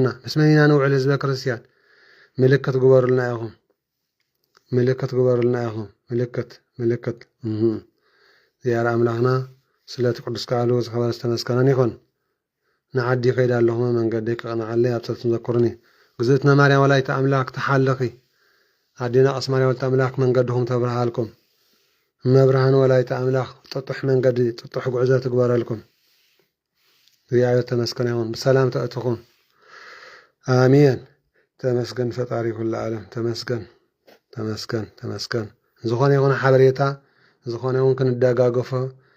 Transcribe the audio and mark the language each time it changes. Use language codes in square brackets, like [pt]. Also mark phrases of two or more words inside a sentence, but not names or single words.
[ti] ምስ መኒና ንውዕል? ህዝበ ክርስቲያን ምልክት ግበሩልና ኢኹም፣ ምልክት ግበሩልና ኢኹም። ምልክት እግዚኣብሔር ኣምላኽና ስለቲ ቅዱስ ቃሉ ዝኸበረ ዝተመስገነን ይኹን። ንዓዲ ከይዳ ኣለኹም መንገዲ ክቕንዓለይ ኣብ ፀሎት ዘክሩኒ። ግዝእትና ማርያም ወላዲተ ኣምላክ ተሓልኺ ኣዴና ቀስ ማርያም ወላዲተ ኣምላክ መንገድኹም ተብርሃልኩም። መብርሃን ወላዲተ ኣምላኽ ጥጡሕ መንገዲ ጥጡሕ ጉዕዞ ትግበረልኩም። [am] እግዚአብሔር ተመስገን ይሁን። [ti] በሰላም ተእትኹም። አሜን። ተመስገን ፈጣሪ ኩሉ ዓለም ተመስገን ተመስገን ተመስገን። ዝኾነ ይኹን ሓበሬታ ዝኾነ ይኹን ክንደጋገፎ